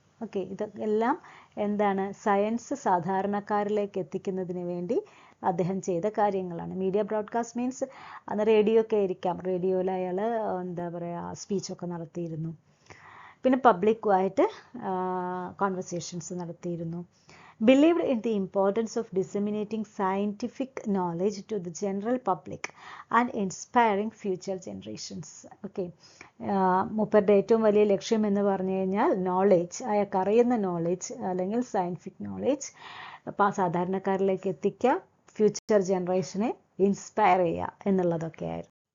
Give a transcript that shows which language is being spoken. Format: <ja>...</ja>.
<ml>Okay, ഇതെല്ലാം എന്താണ്, science സാധാരണക്കാരിലേക്ക് എത്തിക്കുന്നതിന് വേണ്ടി അദ്ദേഹം ചെയ്ത കാര്യങ്ങളാണ്. മീഡിയ ബ്രോഡ്കാസ്റ്റ് മീൻസ് അന്ന് റേഡിയോ ഒക്കെ ആയിരിക്കാം, റേഡിയോയിൽ അയാൾ എന്താ പറയുക സ്പീച്ചൊക്കെ നടത്തിയിരുന്നു. പിന്നെ പബ്ലിക്കുമായിട്ട് കോൺവെർസേഷൻസ് നടത്തിയിരുന്നു.</ml> <en>believed in the importance of disseminating scientific knowledge to the general public and inspiring future generations.</en> <ml>Okay, മൂപ്പരുടെ ഏറ്റവും വലിയ ലക്ഷ്യം എന്ന് പറഞ്ഞു കഴിഞ്ഞാൽ നോളേജ്, അയാൾക്ക് അറിയുന്ന നോളേജ് അല്ലെങ്കിൽ സയൻറ്റിഫിക് നോളേജ് സാധാരണക്കാരിലേക്ക് എത്തിക്കുക, ഫ്യൂച്ചർ ജനറേഷനെ ഇൻസ്പയർ ചെയ്യുക എന്നുള്ളതൊക്കെയായിരുന്നു.</ml>